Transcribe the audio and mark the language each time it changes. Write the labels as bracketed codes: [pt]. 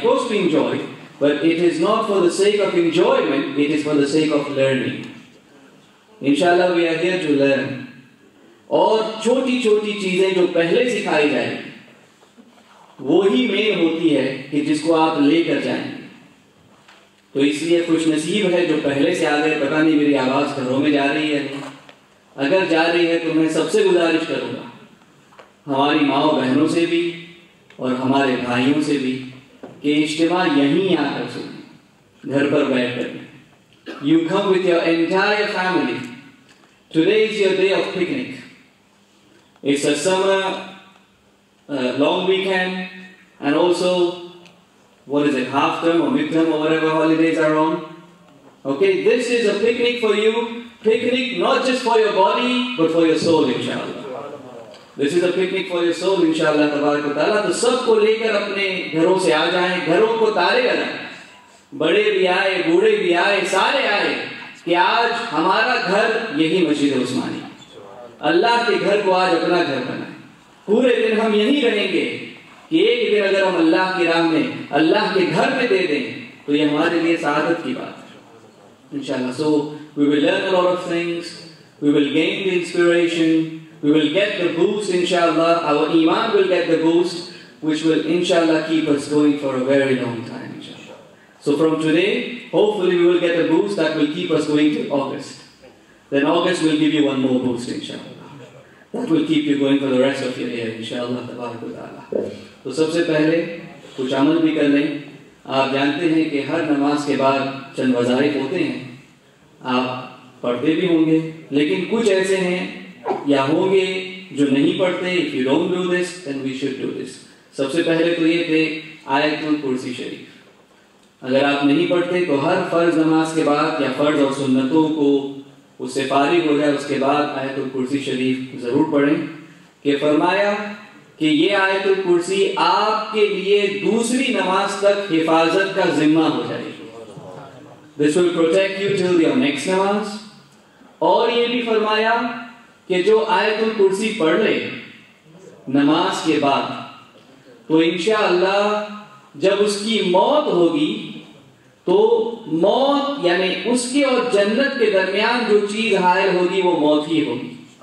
[en] Of course we enjoy, but it is not for the sake of enjoyment, it is for the sake of learning. Inshallah we are here to learn. [ur] اور چھوٹی چھوٹی چیزیں جو پہلے سکھائی جائیں وہی مین ہوتی ہے کہ جس کو آپ لے کر جائیں. تو اس لیے خوش نصیب ہے جو پہلے سے آ گئے. پتہ نہیں میری آواز گھروں میں جا رہی ہے نہیں, اگر جا رہی ہے تو میں سب سے گزارش کروں گا, ہماری ماؤں بہنوں سے بھی اور ہمارے بھائیوں سے بھی, کہ اجتماع یہیں آ کر سنیں, گھر پر بیٹھ کر. [en] You come with your entire family. Today is your day of picnic. It's a summer long weekend, and also, what is it, half term or midterm or whatever holidays are on. Okay, this is a picnic for you. Picnic not just for your body, but for your soul, inshallah. This is a picnic for your soul, inshallah, tabarak wa ta'ala. [ur] تو سب کو لے کر اپنے گھروں سے آ جائیں, گھروں کو تارے لگائیں. بڑے بھی آئے, بوڑھے بھی آئے, سارے آئے, کہ آج ہمارا گھر یہی مسجد عثمانی. اللہ کے گھر کو آج اپنا گھر بنائیں. پورے دن ہم یہیں رہیں گے, کہ ایک دن اگر ہم اللہ کی راہ میں اللہ کے گھر میں دے دیں تو یہ ہمارے لیے سعادت کی بات ہے انشاءاللہ. [en] So we will learn a lot of things, we will gain the inspiration, we will get the boost inshallah. Our iman will get the boost, which will inshallah keep us going for a very long time inshallah. So from today, hopefully we will get a boost that will keep us going till August. Then August will give you one more boost inshallah. That will keep you going for the rest of your year inshallah tabarak wa ta'ala. [ur] تو سب سے پہلے کچھ عمل بھی کر لیں. آپ جانتے ہیں کہ ہر نماز کے بعد چند وظائف ہوتے ہیں, آپ پڑھتے بھی ہوں گے, لیکن کچھ ایسے ہیں یا ہوں گے جو نہیں پڑھتے. [en] If you don't do this, then we should do this. [ur] سب سے پہلے تو یہ کہ آیت الکرسی شریف اگر آپ نہیں پڑھتے تو ہر فرض نماز کے بعد یا فرض اور سنتوں کو اس سے فارغ ہو جائے, اس کے بعد آیت الکرسی شریف ضرور پڑھیں. کہ فرمایا کہ یہ آیت الکرسی آپ کے لیے دوسری نماز تک حفاظت کا ذمہ ہو جائے گی. [en] This will protect you till your next نماز. [ur] اور یہ بھی فرمایا کہ جو آیت الکرسی پڑھ لے نماز کے بعد تو انشاءاللہ جب اس کی موت ہوگی تو موت یعنی اس کے اور جنت کے درمیان جو چیز حائل ہوگی وہ موت ہی ہوگی.